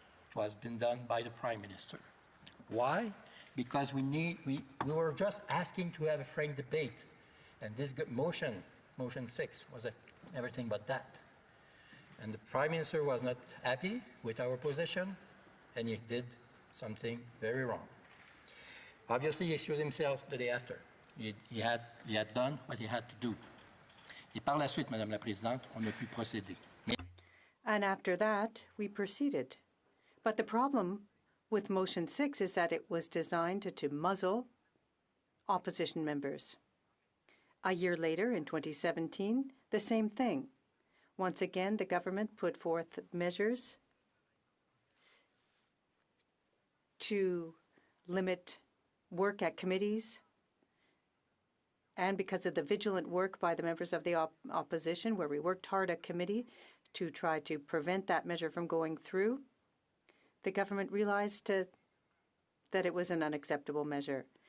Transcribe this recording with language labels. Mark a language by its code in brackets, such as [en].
[en] It was been done by the Prime Minister. Why? Because we were just asking to have a frank debate, and this motion 6, was everything but that. And the Prime Minister was not happy with our position, and he did something very wrong. Obviously, he excused himself the day after. He had done what he had to do. [fr] Et par la suite, Madame la Présidente, on a pu procéder. [en] And after that, we proceeded. But the problem with Motion 6 is that it was designed to muzzle opposition members. A year later, in 2017, the same thing. Once again, the government put forth measures to limit work at committees, and because of the vigilant work by the members of the opposition, where we worked hard at committee to try to prevent that measure from going through, the government realized that it was an unacceptable measure.